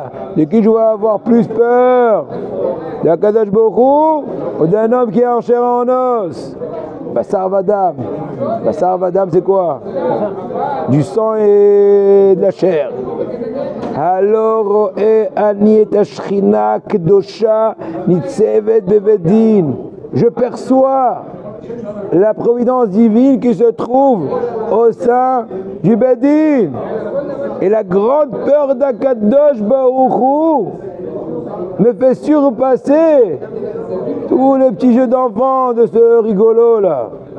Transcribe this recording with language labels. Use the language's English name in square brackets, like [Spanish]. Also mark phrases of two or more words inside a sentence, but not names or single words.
[French] De qui je vais avoir plus peur? D' [Hebrew] הקדוש ברוך הוא [French] ou d'un homme qui est en chair et en os? [Hebrew] בשר ודם. בשר ודם [French] c'est quoi? Du sang et de la chair. [Hebrew] Alors אני את השכינה קדושה ניצבת בבית דין. [French] Je perçois la providence divine qui se trouve au sein du Bedin. Et la grande peur d' [Hebrew] הקדוש ברוך הוא [French] me fait surpasser tous les petits jeux d'enfants de ce rigolo là.